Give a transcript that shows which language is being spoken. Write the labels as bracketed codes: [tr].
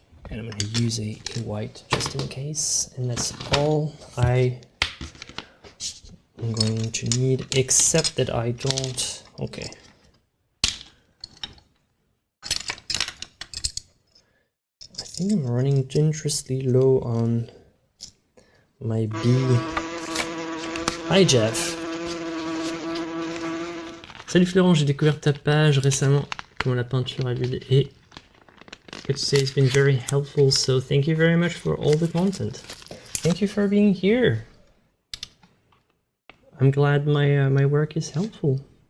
[en] And I'm going to use a white just in case, and that's all I'm going to need, except that I don't. Okay. I think I'm running dangerously low on my bee. Hi Jeff. [fr] Salut Florent, j'ai découvert ta page récemment. Comment la peinture à l'huile est [en] forget to say it's been very helpful, so thank you very much for all the content. Thank you for being here. I'm glad my work is helpful.